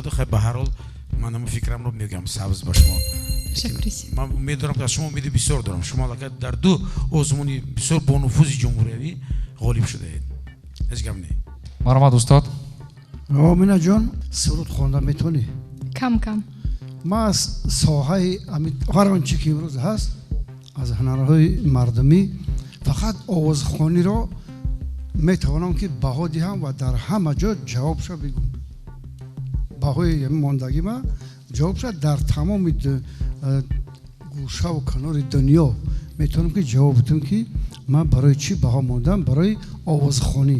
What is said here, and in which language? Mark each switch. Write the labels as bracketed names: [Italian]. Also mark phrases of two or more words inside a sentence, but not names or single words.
[Tajik] хай ба ҳар ҳол ман ҳамон фикрамро мегӯям, сабз ба шумо ман медонам ки аз шумо умеди бисёр дорам. Шумо аллакай дар ду озмуни бисёр бонуфузи ҷумҳуриявӣ ғолиб шудаед. ҳеҷ гап не. марҳамат устод. омина ҷон суруд хонда метавонӣ? [Persian] کم کم. ما از ساحه هر آنچه که امروز هست از هنرهای مردمی فقط آوازخوانی را میتوانم که بها دهم و در همه جا جوابش بگم. بهای ماندگی ما جوابش در تمام گوشه و کنار دنیا میتونم که جواب بدم که من برای چی بها ماندم، برای آوازخوانی.